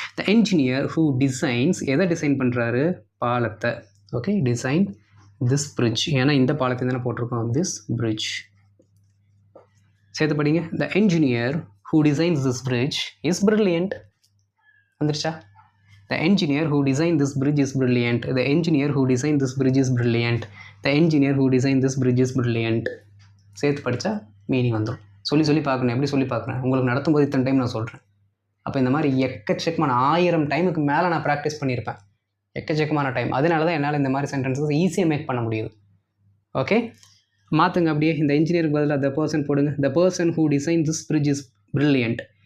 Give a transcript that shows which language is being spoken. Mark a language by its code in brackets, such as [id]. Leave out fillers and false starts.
[en] the engineer who designs, [ta] எதை design பண்ணுறாரு, பாலத்தை. ஓகே, டிசைன் திஸ் பிரிட்ஜ், ஏன்னா இந்த பாலத்தை தானே போட்டிருக்கோம், திஸ் பிரிட்ஜ். சேர்த்து படிங்க. [en] The engineer who designs this bridge is brilliant. [ta] வந்துருச்சா? [en] The engineer who designed this bridge is brilliant. The engineer who designed this bridge is brilliant. The engineer who designed this bridge is brilliant. [ta] சேர்த்து படித்தா meaning வந்துடும். சொல்லி பார்க்கணும். எப்படி சொல்லி பார்க்குறேன், உங்களுக்கு நடத்தும்போது இத்தனை டைம் நான் சொல்கிறேன். அப்போ இந்த மாதிரி எக்கச்சக்கமான 1000 டைமுக்கு மேலே நான் ப்ராக்டிஸ் பண்ணியிருப்பேன். எக்கச்சக்கமான டைம். அதனால தான் என்னால் இந்த மாதிரி சென்டென்சஸ் ஈஸியாக மேக் பண்ண முடியுது. ஓகே, மாற்றுங்க அப்படியே. இந்த இன்ஜினியருக்கு பதிலாக த பர்சன் போடுங்க. [en] The person who design this bridge is brilliant.